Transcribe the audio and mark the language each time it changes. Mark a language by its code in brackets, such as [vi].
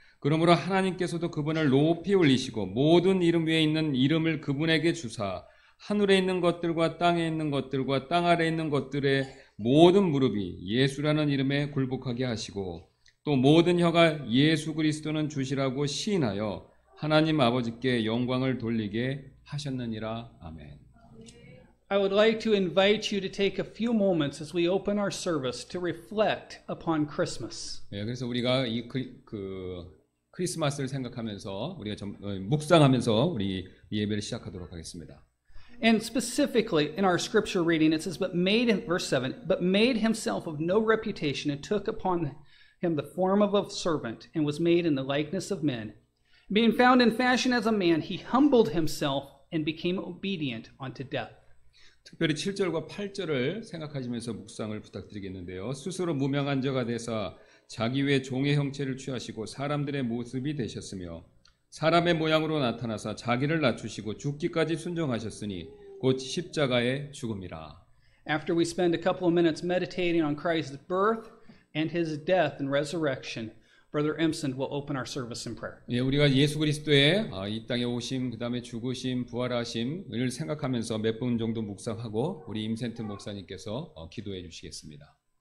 [ko] 그러므로 하나님께서도 그분을 높이 올리시고 모든 이름 위에 있는 이름을 그분에게 주사 하늘에 있는 것들과 땅에 있는 것들과 땅 아래에 있는 것들의 모든 무릎이 예수라는 이름에 굴복하게 하시고 또 모든 혀가 예수 그리스도는 주시라고 시인하여 하나님 아버지께 영광을 돌리게 하셨느니라. 아멘. [en] I would like to invite you to take a few moments as we open our service to reflect upon Christmas. [ko] 네, 그래서 우리가 이 크리스마스를 생각하면서 우리가 묵상하면서 우리 예배를 시작하도록 하겠습니다. [en] And specifically in our scripture reading, it says, verse 7, but made himself of no reputation and took upon him the form of a servant and was made in the likeness of men. Being found in fashion as a man, he humbled himself and became obedient unto death. [ko] 특별히 7절과 8절을 생각하시면서 묵상을 부탁드리겠는데요. 스스로 무명한 자가 되사 자기 외 종의 형체를 취하시고 사람들의 모습이 되셨으며 사람의 모양으로 나타나사 자기를 낮추시고 죽기까지 순종하셨으니 곧 십자가의 죽음이라. [en] After we spend a couple of minutes meditating on Christ's birth and his death and resurrection, Brother Emson will open our service in prayer. [ko] 예, 우리가 예수 그리스도의 이 땅에 오심, 그다음에 죽으심, 부활하심을 생각하면서 몇 분 정도 묵상하고 우리 임센트 목사님께서 기도해 주시겠습니다.